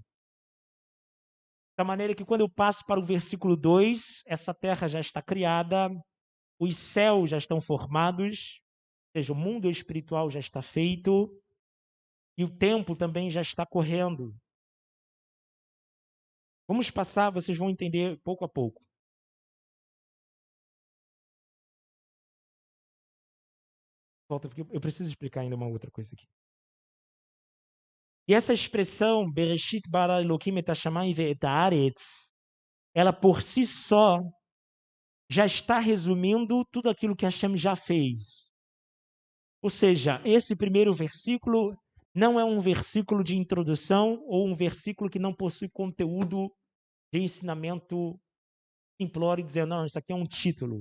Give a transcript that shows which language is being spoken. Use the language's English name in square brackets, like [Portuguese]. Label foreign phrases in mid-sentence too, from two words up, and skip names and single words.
[Portuguese] Da maneira que quando eu passo para o versículo 2, essa terra já está criada, os céus já estão formados, ou seja, o mundo espiritual já está feito e o tempo também já está correndo. Vamos passar, vocês vão entender pouco a pouco. Volta, porque eu preciso explicar ainda uma outra coisa aqui. E essa expressão, [Hebrew] בראשית ברא אלהים את השמים ואת הארץ, [Portuguese] ela por si só já está resumindo tudo aquilo que Hashem já fez. Ou seja, esse primeiro versículo não é um versículo de introdução ou um versículo que não possui conteúdo de ensinamento simplório, dizendo, não, isso aqui é um título.